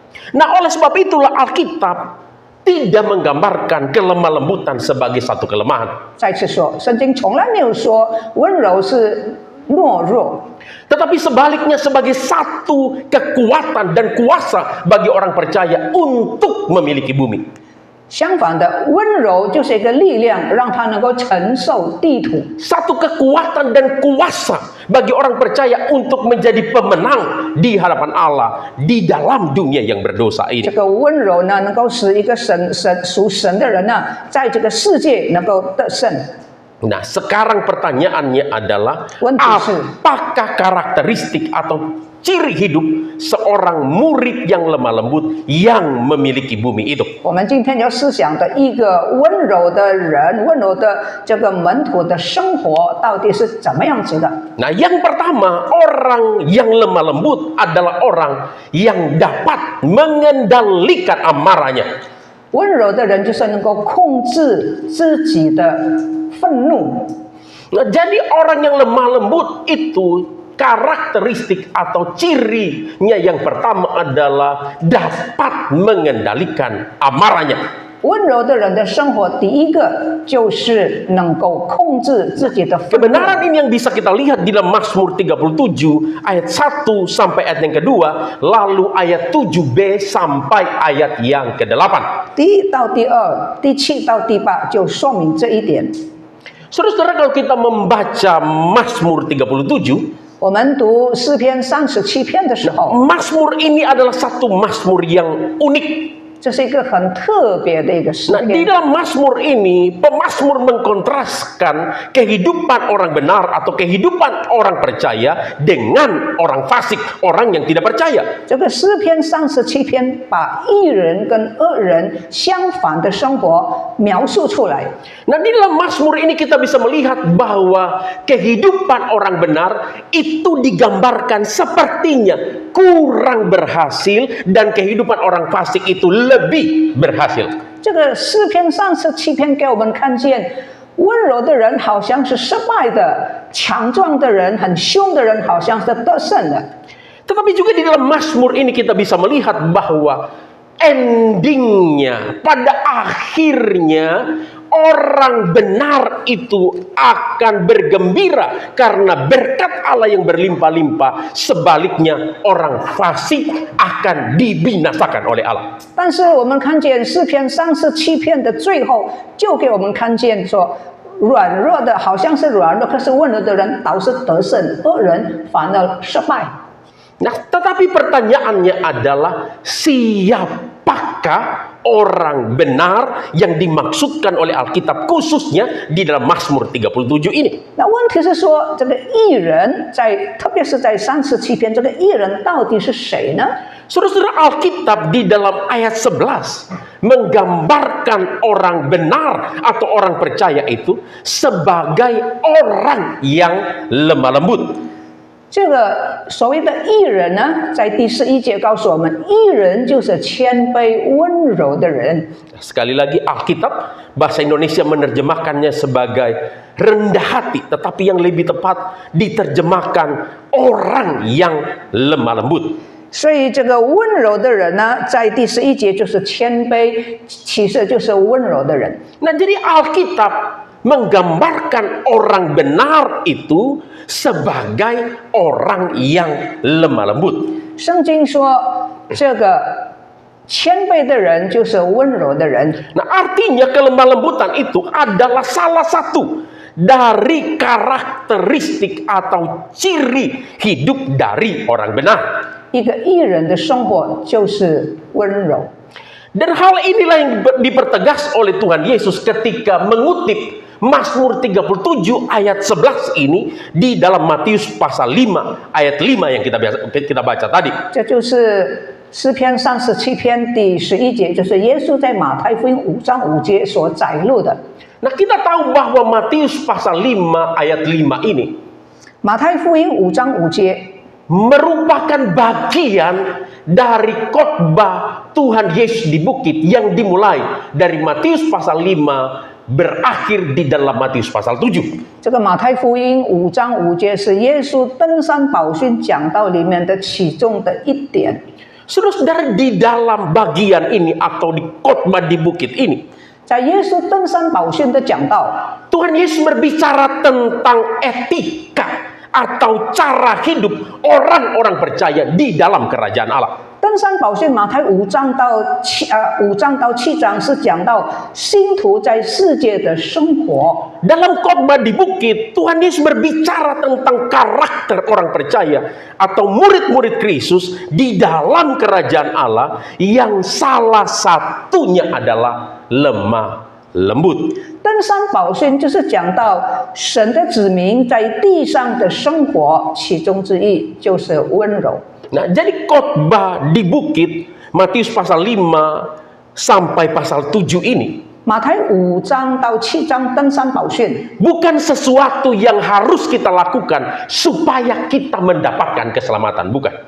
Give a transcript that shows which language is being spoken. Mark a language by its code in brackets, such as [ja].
[id] Nah, oleh sebab itulah Alkitab tidak menggambarkan kelemah lembutan sebagai satu kelemahan. [zh] 再次说，圣经从来没有说温柔是懦弱， [id] Tetapi sebaliknya sebagai satu kekuatan dan kuasa bagi orang percaya untuk memiliki bumi. [zh] 相反的，温柔就是一个力量，让他能够承受地土。 [id] Satu kekuatan dan kuasa bagi orang percaya untuk menjadi pemenang di hadapan Allah di dalam dunia yang berdosa [zh] 这个温柔呢，能够使一个属神的人呢，在这个世界能够得胜。 [id] Nah, sekarang pertanyaannya adalah, Wanti. apakah karakteristik atau ciri hidup seorang murid yang lemah lembut yang memiliki bumi itu? [zh] 我们今天要思想的一个温柔的人，温柔的这个门徒的生活到底是怎么样子的？ [id] Nah, yang pertama, orang yang lemah lembut adalah orang yang dapat mengendalikan amarahnya. [zh] 温柔的人就是能够控制自己的愤怒。 [id] Nah, jadi orang yang lemah lembut itu karakteristik atau cirinya yang pertama adalah dapat mengendalikan amarahnya. [zh] 温柔的人的生活，第一个就是能够控制自己的愤怒。 [id] Kebenaran ini yang bisa kita lihat di dalam Mazmur 37 ayat 1 sampai ayat yang kedua, lalu ayat 7b sampai ayat yang ke-8. [zh] 第1到第2、第7到第8就说明这一点。 [id] Saudara-saudara, kalau kita membaca Mazmur 37, [zh] 我们读诗篇37篇的时候， [id] Mazmur ini adalah satu Mazmur yang unik. [zh] 这是一个很特别的一个诗 [id] Nah, di [zh] 篇。 [id] dalam Mazmur ini, pemazmur mengkontraskan kehidupan orang benar atau kehidupan orang percaya dengan orang fasik, orang yang tidak percaya. [zh] 这个诗篇37篇把义人跟恶人相反的生活描述出来。 [id] Nah, di dalam Mazmur ini kita bisa melihat bahwa kehidupan orang benar itu digambarkan sepertinya kurang berhasil dan kehidupan orang fasik itu lebih berhasil. [zh] 这个诗篇37篇给我们看见，温柔的人好像是失败的，强壮的人、很凶的人好像是得胜的。 [id] Tetapi juga di dalam Mazmur ini kita bisa melihat bahwa endingnya, pada akhirnya orang benar itu akan bergembira karena berkat Allah yang berlimpah-limpah. Sebaliknya orang fasik akan dibinasakan oleh Allah. [zh] 但是我们看见诗篇37篇的最后，就给我们看见说，软弱的好像是软弱，可是温柔的人倒是得胜，恶人反而失败。 [id] Nah, tetapi pertanyaannya adalah siapakah orang benar yang dimaksudkan oleh Alkitab khususnya di dalam Mazmur 37 ini? [zh] 那问题是说，这个义人特别是在37篇，这个义人到底是谁呢？ [id] Saudara-saudara, Alkitab di dalam ayat 11 menggambarkan orang benar atau orang percaya itu sebagai orang yang lemah lembut. [zh] 这个所谓的义人呢，在第11节告诉我们，义人就是谦卑温柔的人。 [id] Sekali lagi Alkitab bahasa Indonesia menerjemahkannya sebagai rendah hati, tetapi yang lebih tepat diterjemahkan orang yang lemah lembut. [zh] 所以这个温柔的人呢，在第11节就是谦卑，其实就是温柔的人。 [id] Nah, jadi Alkitab menggambarkan orang benar itu sebagai orang yang lemah lembut. [zh] 圣经说，这个谦卑的人就是温柔的人。 [id] Nah, artinya kelemah lembutan itu adalah salah satu dari karakteristik atau ciri hidup dari orang benar. [zh] 一个义人的生活就是温柔。 [id] Dan hal inilah yang dipertegas oleh Tuhan Yesus ketika mengutip Mazmur 37 ayat 11 ini di dalam Matius pasal 5 ayat 5 yang kita baca tadi. [zh] 这就是诗篇37篇第11节，就是耶稣在马太福音5章5节所摘录的。 [id] Nah, kita tahu bahwa Matius pasal 5 ayat 5 ini [zh] 马太福音5章5节 [id] merupakan bagian dari khotbah Tuhan Yesus di bukit yang dimulai dari Matius pasal 5 berakhir di dalam Matius pasal 7. [zh] 这个马太福音5章5节是耶稣登山宝训讲道里面的其中的一点。 [id] Saudara-saudara, di dalam bagian ini atau di khotbah di bukit ini [zh] 在耶稣登山宝训的讲道， [id] Tuhan Yesus berbicara tentang etika atau cara hidup orang-orang percaya di dalam kerajaan Allah. [zh] 登山宝训马太5章到7章是讲到信徒在世界的生活。 [id] Dalam khotbah di bukit, Tuhan Yesus berbicara tentang karakter orang percaya atau murid-murid Kristus di dalam kerajaan Allah yang salah satunya adalah lemah lembut. [zh] 登山宝训就是讲到神的子民在地上的生活，其中之一就是温柔。 [id] Nah, jadi khotbah di bukit Matius pasal 5 sampai pasal 7 ini [zh] 马太5章到7章登山宝训 [id] bukan sesuatu yang harus kita lakukan supaya kita mendapatkan keselamatan, bukan.